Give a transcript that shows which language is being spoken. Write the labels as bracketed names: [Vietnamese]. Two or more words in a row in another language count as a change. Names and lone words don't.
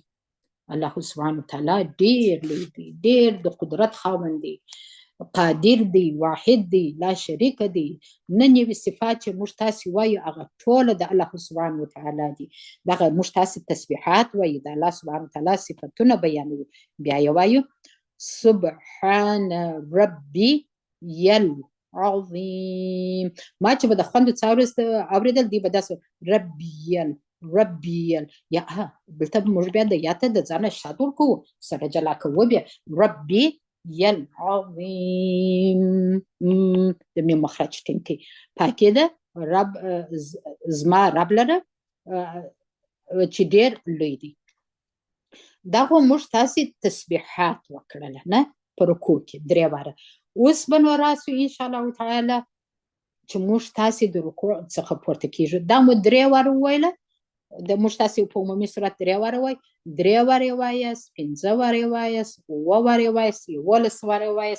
[Arabic] الله سبحانه وتعالی [Pashto] ډېر لوی دی، ډېر د قدرت خاوند دی، قادر دی، واحد دی، لا شریک دی. نن یوې صفات چې موږ تاسې وایو، هغه ټوله د [Arabic] الله سبحانه وتعالی [Pashto] دی. دغه موږ تاسې تسبیحات وایو، د [Arabic] الله سبحانه وتعالی [Pashto] صفتونه بیانوي. بیا یې وایو [Arabic] سبحان ربي العظيم. [Pashto] ما چې به د خوند څاورست اوریدل دی به داسې ربي یا دلته موږ بیا د یا ته د ځانه شاد ورکوو سره جلا کوو بیا [Arabic] ربي العظيم [Pashto] د میم مخرج ټینګي پاکي ده رب زما رب لره چې ډېر لوی دی. دغه موږ تاسې تسبیحات وکړل نه په رکوع کې 3 واره. اوس به نو راسو [Arabic] ان شاء الله تعالی [Pashto] چې موږ تاسې د رکوع څخه پورته کیږو دا مو 3 واره وویله د موږ تاسې په عمومي صورت 3 واره وای 3 واره وایاست 5 واره وایاست 7 واره وایاست 11 واره وایاست.